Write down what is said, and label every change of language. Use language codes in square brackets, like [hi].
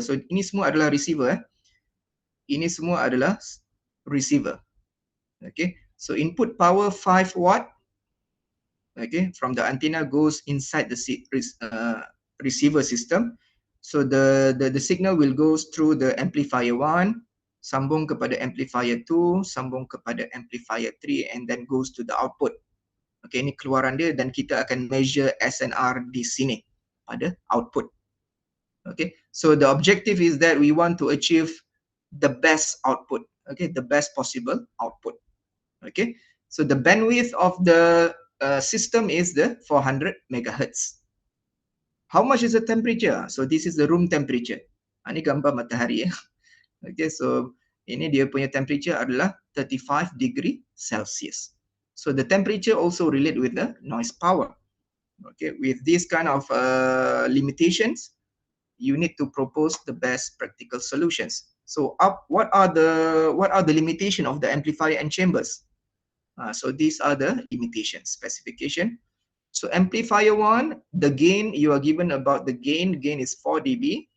[ms] So ini semua adalah receiver. Ini semua adalah receiver. [en] Okay. So input power 5 watt. Okay, from the antenna goes inside the receiver system. So the signal will go through the amplifier 1, [ms] sambung kepada amplifier 2, sambung kepada [en] amplifier 3, and then goes to the output. [ms] Okay, ini keluaran dia dan kita akan measure SNR di sini pada output. [en] Okay, so the objective is that we want to achieve the best output. Okay, the best possible output. Okay, so the bandwidth of the system is the 400 megahertz. How much is the temperature? So this is the room temperature. [ms] Ini gambar matahari ya. Okay, so ini dia punya temperature adalah 35 degree Celsius. [en] So the temperature also relate with the noise power. Okay, with this kind of limitations, you need to propose the best practical solutions. So what are the limitation of the amplifier and chambers? So these are the limitations, specification. So amplifier 1, the gain you are given about the gain is 4 dB.